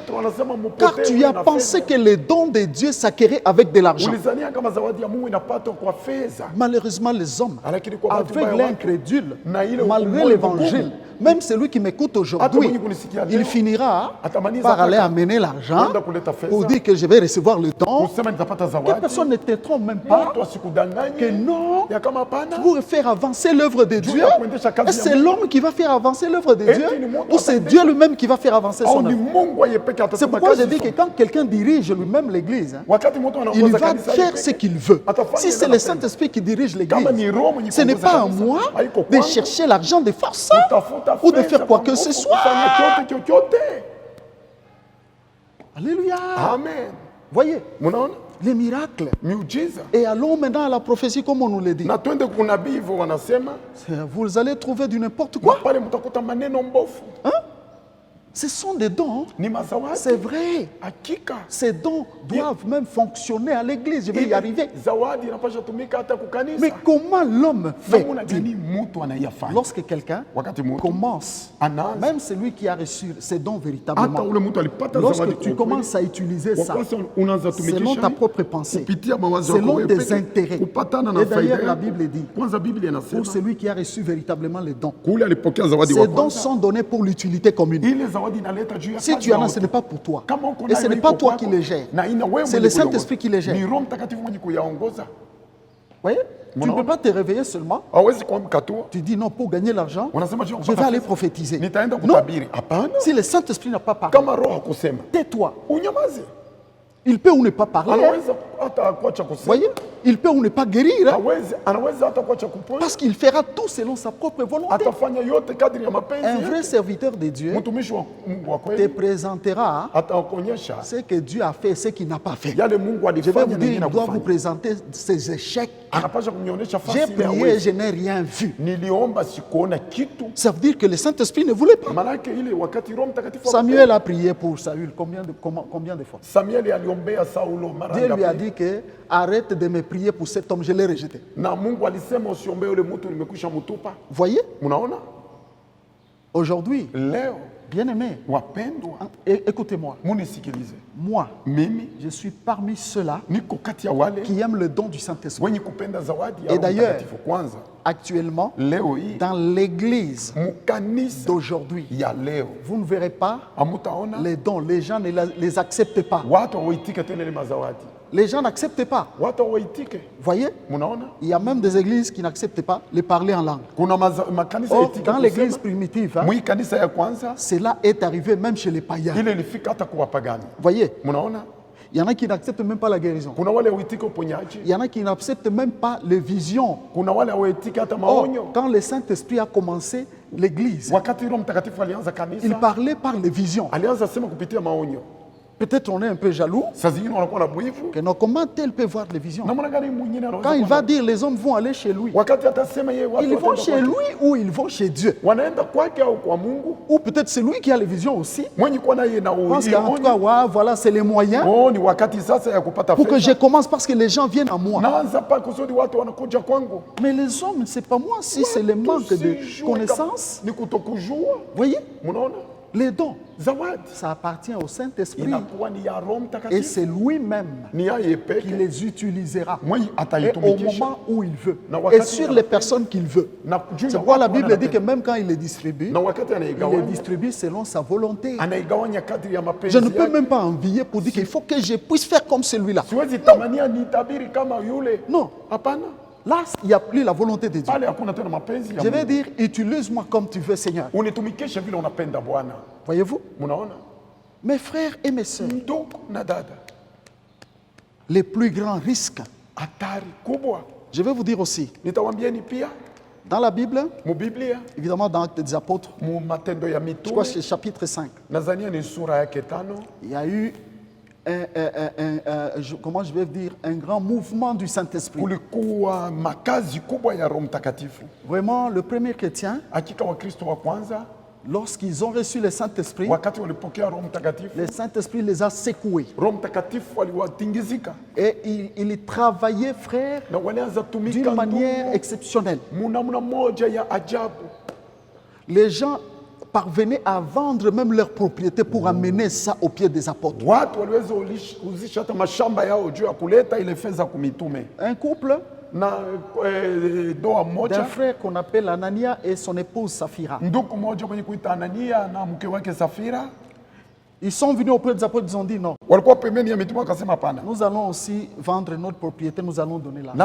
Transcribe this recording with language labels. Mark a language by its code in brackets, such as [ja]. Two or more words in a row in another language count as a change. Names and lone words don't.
[sw] Petro anasema [fr] Car [sw] mpotee [fr] tu as [sw] na [fr] pensé [sw] fedha. [fr] que les dons de Dieu s'acquéraient avec de l'argent. [sw] Ulizania kama zawadi ya Mungu inapatwa kwa fedha. [fr] Malheureusement, les hommes, [sw] Lakini kwa bahati [fr] avec [sw] mbaya [fr] l'incrédule, [sw] na ile [fr] malgré [sw] ulimwengu [fr] l'évangile, [sw] mgumu, [fr] même celui qui m'écoute [sw] hata [fr] aujourd'hui, [sw] mwenye kunisikia [fr] il [sw] leo [fr] finira [sw] atamaliza [fr] par aller [sw] taka [fr] amener l'argent [sw] kwenda kuleta fedha [fr] pour dire que je vais recevoir le don, [sw] kusema nitapata [fr] que [sw] zawadi, [fr] personne ne te trompe même pas, [sw] mtu asikudanganye [fr] que non, [sw] ya kama hapana. [fr] pour faire avancer l'œuvre de Dieu, est-ce c'est l'homme qui va faire avancer l'œuvre de Dieu ou c'est Dieu lui-même qui va faire avancer [sw] Au [fr] son [sw] ni [fr] œuvre? [sw] Mungu yeye pekee [fr] C'est [sw] atatuma [fr] pourquoi je [sw] kazi. [fr] dis que quand quelqu'un dirige lui-même l'église, hein, [sw] Wakati mtu [fr] il [sw] anaongoza [fr] va [sw] kanisa [fr] faire [sw] yeye [fr] ce [sw] pekee, [fr] qu'il veut. [sw] atafanya [fr] Si [sw] ile [fr] c'est le [sw] anapenda. [fr] Saint-Esprit qui dirige [sw] Kama ni [fr] l'église, [sw] Roho mwenye [fr] ce n'est [sw] kuongoza [fr] pas à [sw] kanisa, [fr] moi [sw] haiko [fr] de [sw] kwangu. [fr] chercher l'argent de force [sw] Kutafuta [fr] ou de [sw] fedha [fr] faire quoi [sw] kwa [fr] que [sw] nguvu, [fr] ce soit. [sw] kufanya chochote. [fr] Alléluia. [sw] Amen. [fr] Voyez, [sw] Mnaona? [fr] les miracles. [sw] Miujiza. [fr] Et allons maintenant à la prophétie comme on nous le dit. [sw] Na twende kunabii hivyo wanasema, [fr] Vous allez trouver du n'importe [sw] na [fr] quoi. [sw] pale mtakuta maneno mbofu. [fr] Ce sont des dons. [sw] Ni mazawadi. [fr] C'est vrai. [sw] Hakika. [fr] Ces dons doivent même fonctionner à l'église. Je vais y [sw] Ile [fr] arriver. [sw] zawadi inapaswa tumika hata kukanisa. [fr] Mais comment l'homme fait [sw] Namuna gani mtu anayafanya? [fr] lorsque quelqu'un [sw] Wakati mtu [fr] commence, [sw] anaanza, [fr] même celui qui a reçu ces dons [sw] hata [fr] véritablement, [sw] ule mtu alipata zawadi [fr] lorsque tu [sw] kwa [fr] commences à utiliser [sw] kweli, [fr] ça [sw] kwa kwanza unaanza [fr] selon [sw] tumikisha [fr] ta propre pensée, [sw] kupitia mawazo yako [fr] selon [sw] wewe [fr] tes [sw] peke, [fr] intérêts. [sw] kupatana na [fr] Et [sw] faida [fr] d'ailleurs, la [sw] yako. [fr] Bible dit, [sw] Kwanza Biblia inasema [fr] pour celui qui a reçu véritablement les dons, [sw] kule alipokea zawadi [fr] ces [sw] wa [fr] dons [sw] kwanza, [fr] sont donnés pour l'utilité commune. [sw] ile zawadi inaleta juu ya [fr] Si [sw] kazi [fr] tu en [sw] ya [fr] as, ce [sw] wote. [fr] n'est pas pour toi. [sw] Kama uko [fr] Et ce [sw] nayo [fr] n'est [sw] iko [fr] pas toi [sw] kwako, [fr] qui les gère. [sw] na ina wewe [fr] C'est [sw] mwenye [fr] le [sw] kuiongoza. [fr] Saint-Esprit qui les gère. [sw] Ni Roho Mtakatifu mwenye kuyaongoza. [fr] Voyez? Tu ne peux pas te réveiller seulement. [sw] Hawezi kuamka tu. [fr] Tu dis non, pour gagner l'argent, [sw] Unasema je [fr] je vais aller prophétiser. [sw] nitaenda [fr] Non. [sw] kutabiri. Hapana. [fr] Si le Saint-Esprit n'a pas parlé, [sw] Kama Roho hakusema, [fr] tais-toi. [sw] unyamaze. [fr] Il peut ou ne pas parler. Hein. [sw] Anaweza hata kuacha kusema. [fr] Voyez? Il peut ou ne pas guérir. Hein. [sw] Anaweza hata kuacha kuponya. [fr] Parce qu'il fera tout selon sa propre volonté. [sw] Atafanya yote kadri ya mapenzi [fr] Un vrai [sw] yake. [fr] serviteur de Dieu [sw] Mtumishi wa Mungu wa [fr] te [sw] kweli [fr] présentera [sw] atakuonyesha [fr] ce que Dieu a fait et ce qu'il n'a pas fait. [sw] yale Mungu [fr] Je vais [sw] alifanya [fr] vous [sw] na [fr] dire, [sw] yeye [fr] il doit vous [sw] kufanya. [fr] présenter ses échecs. [sw] Anapaswa kunionyesha [fr] J'ai [sw] fasi ile [fr] prié et [sw] hawezi. [fr] je n'ai rien vu. [sw] Niliomba sikuona kitu. [fr] Ça veut dire que le Saint-Esprit ne voulait pas. [sw] Maana yake ile wakati Roho Mtakatifu [fr] Samuel a prié pour Saül combien de fois? [sw] Samuel aliombea Saulo mara [fr] Dieu lui a [sw] ngapi? [fr] dit que arrête de me prier pour cet homme, je l'ai rejeté. [sw] Na Mungu alisema usiombee yule mtu, nimekwisha mtupa. [fr] Voyez, [sw] Mnaona? [fr] aujourd'hui, [sw] Leo [fr] bien-aimés, [sw] wapendwa, [fr] écoutez-moi, [sw] munisikilize. [fr] moi, [sw] Mimi [fr] je suis parmi ceux-là [sw] niko kati ya wale [fr] qui aiment le don du Saint-Esprit. [sw] wenye kupenda zawadi ya [fr] Et [sw] Roho [fr] d'ailleurs, [sw] Mtakatifu. Kwanza [fr] actuellement, [sw] leo hii [fr] dans l'église [sw] mukanisa [fr] d'aujourd'hui, [sw] ya leo [fr] vous ne verrez pas [sw] amutaona [fr] les dons, les gens ne les acceptent pas. [sw] watu hawaitike tena ile mazawadi, [fr] Les gens n'acceptent pas. [sw] watu hawaitike. [fr] Voyez, [sw] Munaona [fr] il y a même des églises qui n'acceptent pas les parler en langue. [sw] kuna makanisa [fr] Or, [sw] yaitike [fr] dans l'église [sw] kusema, [fr] primitive, hein, [sw] mwi kanisa ya kwanza [fr] cela est arrivé même chez les païens. [sw] ile ilifika hata kwa wapagani. [fr] Voyez, [sw] Munaona [fr] il y en a qui n'acceptent même pas la guérison. [sw] kuna wale hawaitike uponyaji, [fr] Il y en a qui n'acceptent même pas les visions. [sw] kuna wale hawaitike hata [fr] Or, [sw] maonyo. [fr] quand le Saint-Esprit a commencé l'église, [sw] Wakati Roho Mtakatifu alianza [fr] il [sw] kanisa, [fr] parlait par les visions. [sw] alianza sema kupitia maonyo. [fr] Peut-être on est un peu jaloux, [sw] Saa zingine wanakuwa na bwivu, [fr] que non, comment tel peut voir les visions? [sw] namna gani mwingine anaweza [fr] Quand il [sw] kuwa [fr] va [sw] na- [fr] dire les hommes vont aller chez lui, [sw] wakati atasema yeye watu [fr] ils vont [sw] wataenda [fr] chez [sw] kwake. [fr] lui ou ils vont chez Dieu? [sw] Wanaenda kwake au kwa Mungu, [fr] Ou peut-être c'est lui qui a les visions aussi. [sw] mwenye kuwa naye na [fr] Je pense qu'en tout cas, [sw] uonyo. [fr] ouais, voilà, c'est les moyens [sw] Oh, ni wakati sasa ya kupata [fr] pour que je [sw] fedha. [fr] commence parce que les gens viennent à moi. [sw] Naanza pa kusudi watu wanakuja kwangu. [fr] Mais les hommes, c'est pas moi si c'est le manque de [sw] Tusijue [fr] connaissances. [sw] kama ni kutokujua. [fr] Voyez, [sw] Mnaona? [fr] les dons, [sw] Zawadi [fr] ça appartient au Saint-Esprit [sw] inakuwa ni ya Roho [fr] et [sw] Mtakatifu, [fr] c'est lui-même [sw] ni yeye [fr] qui [sw] peke [fr] les utilisera. [sw] mwenye [fr] Et au [sw] ataitumikisha [fr] moment où il veut. [sw] Na [fr] Et [sw] wakati [fr] sur [sw] ya- [fr] les personnes qu'il veut. [sw] na juu ya [fr] C'est pourquoi la [sw] watu [fr] Bible dit que [sw] wanapenda. [fr] même quand il les distribue, [sw] Na wakati [fr] il les [sw] anaigawanya [fr] distribue selon sa volonté. [sw] anaigawanya kadri ya mapenzi [fr] Je ne peux [sw] yake. [fr] même pas envier pour dire qu'il faut que je puisse faire comme celui-là. [sw] Siwezi tamania nitabiri kama yule. [fr] Non. [sw] Hapana. [fr] Là, il n'y a plus la volonté de Dieu. [sw] Pale hakuna tena mapenzi ya [fr] Je vais [sw] Mungu. [fr] dire, utilise-moi comme tu veux, Seigneur. [sw] Unitumikishe vile unapenda Bwana. [fr] Voyez-vous? [sw] Mnaona? [fr] Mes frères et mes sœurs, [sw] Ndugu na dada, [fr] les plus grands risques, [sw] hatari kubwa. [fr] je vais vous dire aussi, [sw] Nitawambieni pia [fr] dans la Bible, [sw] mu Biblia, [fr] évidemment dans Actes des Apôtres, [sw] mu Matendo ya [fr] je crois que c'est [sw] Mitume, [fr] chapitre 5, [sw] nadhania ni sura yake 5, [fr] il y a eu comment je vais dire, un grand mouvement du Saint-Esprit. [sw] kulikuwa makazi kubwa ya Roho Mtakatifu. [fr] Vraiment, le premier chrétien, [sw] Hakika Wakristo wa kwanza [fr] lorsqu'ils ont reçu le Saint-Esprit, [sw] wakati walipokea Roho Mtakatifu, [fr] le Saint-Esprit les a secoués. [sw] Roho Mtakatifu aliwatingizika [fr] Et il travaillait, frère, [sw] na walianza [fr] d'une [sw] tumika [fr] manière [sw] ndugu, [fr] exceptionnelle. [sw] munamna moja ya ajabu. [fr] Les gens parvenaient à vendre même leurs propriétés pour amener ça aux pieds des apôtres. [sw] Watu waliweza uzisha hata mashamba yao juu ya kuleta ile fedha kumitume. [fr] Un couple [sw] Na doa [fr] d'un [sw] moja, [fr] frère qu'on appelle Anania et son épouse Saphira. [sw] ndugu moja mwenye kuita Anania na mke wake Safira, [fr] Ils sont venus auprès des apôtres, ils ont dit non. [sw] Walikuwa pembeni ya mitume wakasema hapana. [fr] Nous allons aussi vendre notre propriété, nous allons donner l'argent.